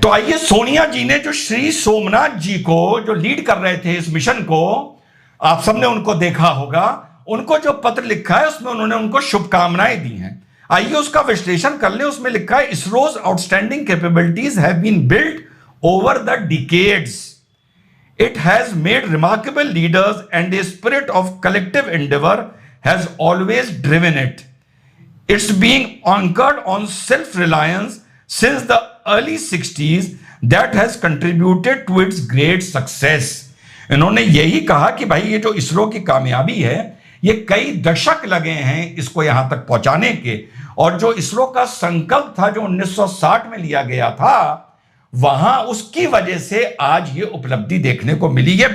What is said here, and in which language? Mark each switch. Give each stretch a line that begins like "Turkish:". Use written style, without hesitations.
Hindi: तो आइए, सोनिया जी ने जो श्री सोमनाथ जी को जो लीड कर रहे थे इस मिशन को, आप सबने उनको देखा होगा, उनको जो पत्र लिखा है उसमें उन्होंने उनको शुभकामनाएं दी हैं। आइए उसका विश्लेषण कर ले। उसमें लिखा है,
English: ISRO's outstanding capabilities have been built over the decades. It has made remarkable leaders and a spirit of collective endeavor has always driven it. It's being anchored on self-reliance since the early 60s that has contributed to its great success.
Hindi: इन्होंने यही कहा कि भाई ये जो इसरो की कामयाबी है, ये कई दशक लगे हैं इसको यहां तक पहुंचाने के, और जो इसरो का संकल्प था जो 1960 में लिया गया था, वहां उसकी वजह से आज ये उपलब्धि देखने को मिली है।